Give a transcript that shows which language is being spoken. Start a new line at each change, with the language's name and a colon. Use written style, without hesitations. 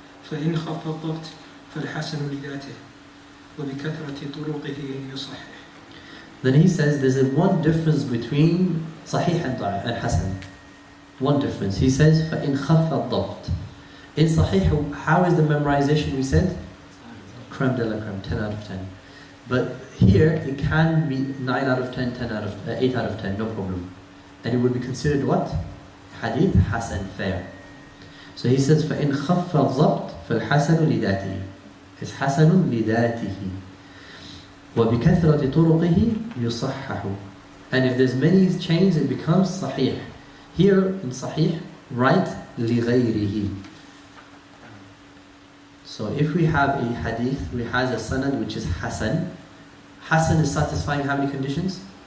Arabic: فإن خف الضبط فالحسن لذاته وبكثرة طرقه يصحح.
English: Then he says there's one difference between Sahih and Hasan. One difference. He says
Arabic: فإن خف الضبط.
English: In Sahih, how is the memorization we said? Creme de la creme, 10 out of 10. But here it can be 9 out of 10, 8 out of 10, no problem. And it would be considered what? Hadith Hasan, fair. So he says
Arabic: فإن خف الضبط فالحسن لذاته.
English: It's
Arabic: حسن لذاته. وبكثرة طرقه يصحح.
English: And if there's many chains, it becomes Sahih. Here in Sahih, write
Arabic: لغيره.
English: So if we have a hadith, we have a sanad which is Hasan. Hasan is satisfying how many conditions?